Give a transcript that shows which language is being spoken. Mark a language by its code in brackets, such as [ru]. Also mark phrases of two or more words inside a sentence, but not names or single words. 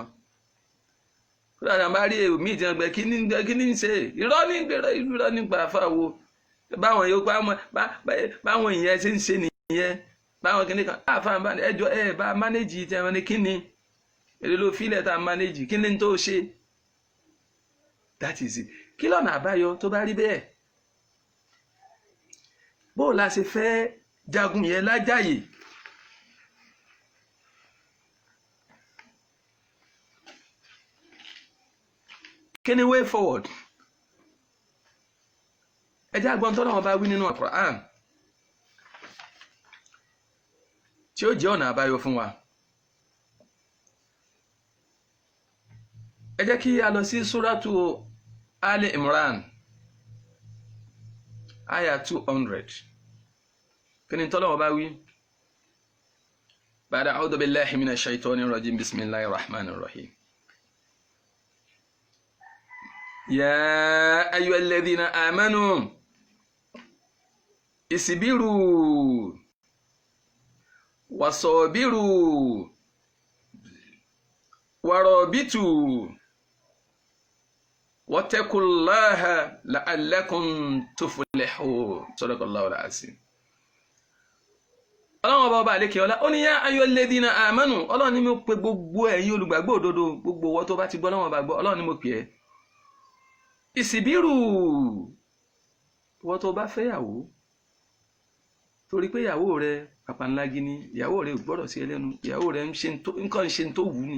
[yo] kódà náà bá rí èmi ìjẹun gbẹ kí ní ń ṣe irọ́ nípa àfáà wo báwọn yóò báwọn ìyẹn ṣe ń ṣe nìyẹn báwọn kìnnì kan àfáà bá ẹjọ́ bá mánéjì tí wọ́n ní kí ni èdè ló fílẹ̀ tá a mánéjì kí ni tó ṣe. [en] that is it. [yo] kí lọ́nà àbáyọ tó bá rí bẹ́ẹ̀ bó la ṣe fẹ́ jagun yẹn lájàyè. Kí ni [en] way forward? [yo] ẹ jẹ́ àgbọn tọ́lọ́run bá wí nínú Al-Qur'an tí ó jẹ́ ọ̀nà àbáyọ fún wa. ẹ jẹ́ kí a lọ sí Suratu Ali Imran aya 200. kí ni tọ́lọ́run bá wí? [ar] بعد أعوذ بالله من الشيطان الرجيم، بسم الله الرحمن الرحيم. يا أيها الذين آمنوا اصبروا وصابروا ورابطوا واتقوا الله لعلكم تفلحون. صدق الله العظيم. [yo] Ọlọ́run ọba àlékè ọlá ó ní [ar] يا أيها الذين آمنوا, [yo] Ọlọ́run ni mo pe gbogbo ẹ̀yin olùgbàgbọ́ òdodo, gbogbo wọn tó bá ti gbọ́ Ọlọ́run ọba gbọ́, Ọlọ́run ni mo pè ẹ́. Ìsìbírù, wọ́n tó bá fẹ́yàwó torí pé ìyàwó rẹ pàpàǹlági ni, ìyàwó rẹ ò gbọ́dọ̀ sí ẹlẹ́nu, ìyàwó rẹ nǹkan ṣe tó wù ní.